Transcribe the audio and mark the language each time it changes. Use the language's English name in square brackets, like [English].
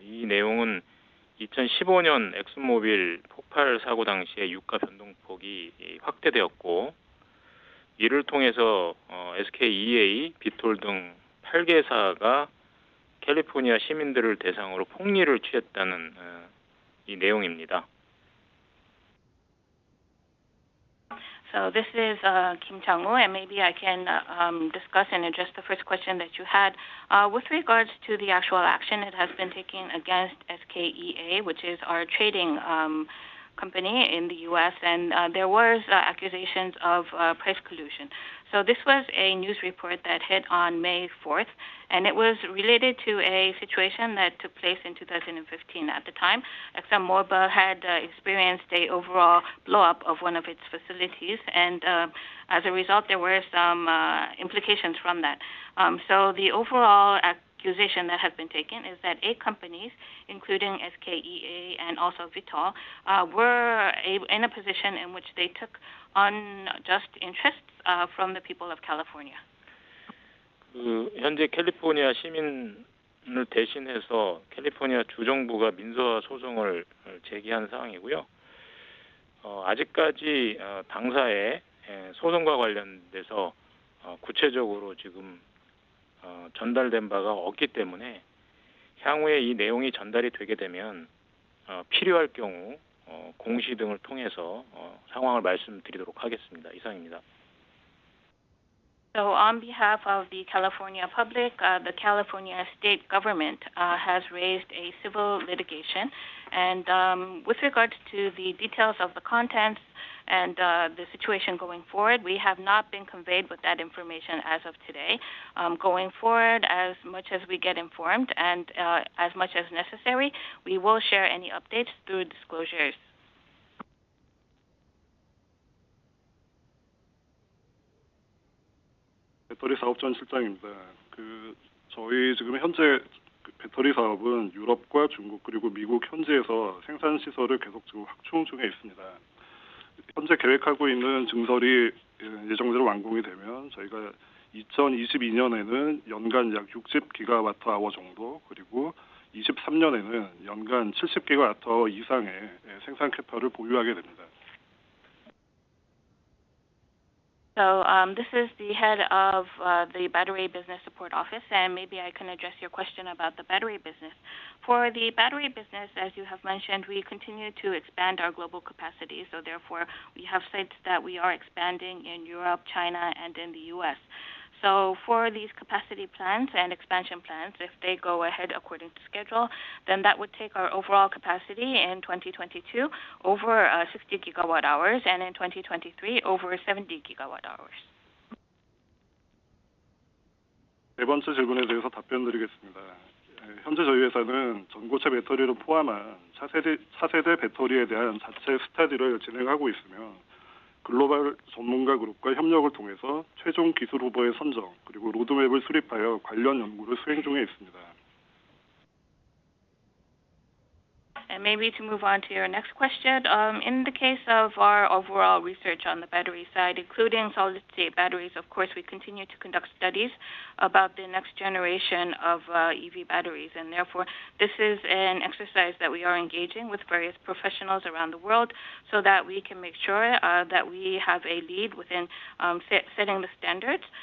[Korean] 이 내용은 2015년 엑슨모빌 폭발 사고 당시에 유가 변동폭이 확대되었고 이를 통해서 SKEA, 비톨 등 8개사가 캘리포니아 시민들을 대상으로 폭리를 취했다는 이 내용입니다. [English] So this is Kim Chang-woo, and maybe I can discuss and address the first question that you had. With regards to the actual action it has been taken against SKEA, which is our trading company in the U.S., and there was accusations of price collusion. So this was a news report that hit on May 4th, and it was related to a situation that took place in 2015. At the time, ExxonMobil had experienced a overall blow-up of one of its facilities, and as a result, there were some implications from that. So the overall accusation that has been taken is that 8 companies, including SKEA and also Vitol, were in a position in which they took unjust interests from the people of California. [Korean] 현재 캘리포니아 시민을 대신해서 캘리포니아 주정부가 민사 소송을 제기한 상황이고요. 아직까지 당사의 소송과 관련돼서 구체적으로 지금 전달된 바가 없기 때문에 향후에 이 내용이 전달이 되게 되면 필요할 경우 공시 등을 통해서 상황을 말씀드리도록 하겠습니다. 이상입니다. [English] So on behalf of the California public, the California state government has raised a civil litigation. And with regards to the details of the contents and the situation going forward, we have not been conveyed with that information as of today. Going forward, as much as we get informed and as much as necessary, we will share any updates through disclosures. [Korean] 배터리 사업 전 실장입니다. 저희 지금 현재 배터리 사업은 유럽과 중국 그리고 미국 현지에서 생산 시설을 계속 지금 확충 중에 있습니다. 현재 계획하고 있는 증설이 예정대로 완공이 되면 저희가 2022년에는 연간 약 60기가와트아워 정도, 그리고 23년에는 연간 70기가와트아워 이상의 생산 캐파를 보유하게 됩니다. [English] So this is the head of the Battery Business Support Office, and maybe I can address your question about the battery business. For the battery business, as you have mentioned, we continue to expand our global capacity. So therefore, we have sites that we are expanding in Europe, China, and in the U.S. So for these capacity plans and expansion plans, if they go ahead according to schedule, then that would take our overall capacity in 2022 over 60 gigawatt hours, and in 2023 over 70 gigawatt hours. [Korean] 네 번째 질문에 대해서 답변드리겠습니다. 현재 저희 회사는 전고체 배터리를 포함한 차세대 배터리에 대한 자체 스터디를 진행하고 있으며 글로벌 전문가 그룹과 협력을 통해서 최종 기술 후보의 선정 그리고 로드맵을 수립하여 관련 연구를 수행 중에 있습니다. [English] And maybe to move on to your next question, in the case of our overall research on the battery side, including solid-state batteries, of course, we continue to conduct studies about the next generation of EV batteries. And therefore, this is an exercise that we are engaging with various professionals around the world so that we can make sure that we have a lead within setting the standards.